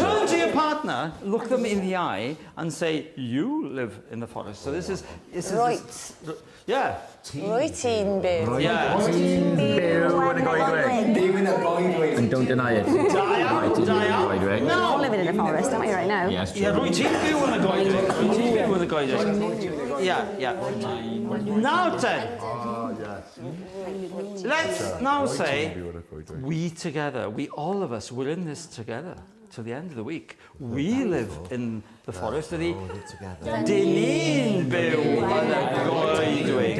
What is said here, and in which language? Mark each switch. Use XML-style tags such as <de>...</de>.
<en>turn to your partner, look them in the eye and say you live in the forest. So this is Right. Yeah.</en> <cy>Rwyt ti'n byw.</cy> <en>Yeah. And don't deny it. Diane. No. Living in the forest, aren't we, right now? Yes, true.</en> <cy>Yeah, rwyt ti'n byw yn y goedwig. Rwyt ti'n byw yn y goedwig.</cy> <en>Yeah. Now then, let's now say we together, we all of us, we're in this together till the end of the week. We live in the forest of the</en> <cy>Dyn ni'n byw yn y goedwig.</cy>